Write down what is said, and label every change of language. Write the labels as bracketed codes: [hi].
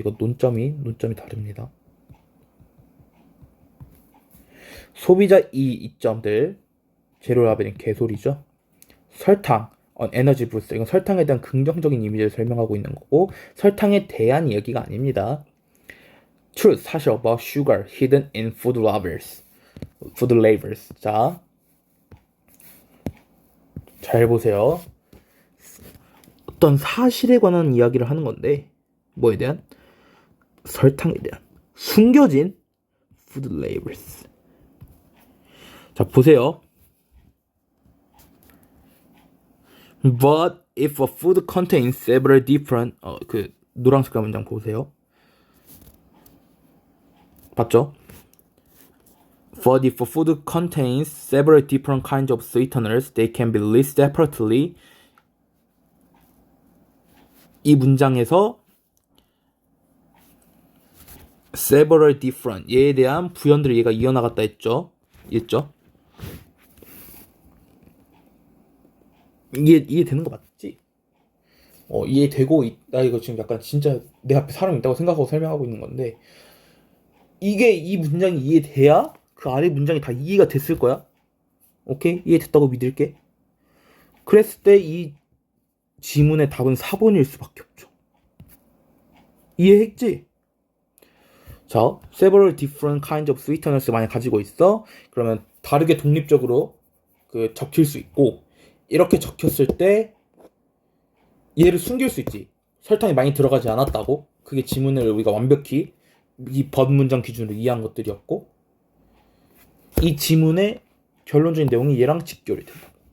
[ko] 이거 논점이 다릅니다. 소비자 이점들 제로 라벨링 개소리죠. 설탕, 에너지 부스 이건 설탕에 대한 긍정적인 이미지를 설명하고 있는 거고 설탕에 대한 이야기가 아닙니다. [en] Truth, [ko] 사실 [en] about sugar hidden in food labels. [ko] 자, 잘 보세요. 어떤 사실에 관한 이야기를 하는 건데 뭐에 대한? 설탕에 대한 숨겨진 food labels. 자, 보세요. [en] But if a food contains several different [ko] 그 노란색 문장 보세요. [en] 봤죠? But if a food contains several different kinds of sweeteners, they can be listed separately. [ko] 이 문장에서 [en] several different [ko] 얘에 대한 부연들을 얘가 이어나갔다 했죠. 이해되는 거 맞지? 이해되고 나 이거 지금 약간 진짜 내 앞에 사람 있다고 생각하고 설명하고 있는 건데 이 문장이 이해돼야 그 아래 문장이 다 이해가 됐을 거야. 오케이? 이해됐다고 믿을게. 그랬을 때 이 지문의 답은 4번일 수밖에 없죠. 이해했지? 자, [en] several different kinds of sweeteners [ko] 만약 가지고 있어. 그러면 다르게 독립적으로 적힐 수 있고 이렇게 적혔을 때 얘를 숨길 수 있지. 설탕이 많이 들어가지 않았다고. 그게 지문을 우리가 완벽히 이 법문장 기준으로 이해한 것들이었고 이 지문의 결론적인 내용이 얘랑 직결이 된다.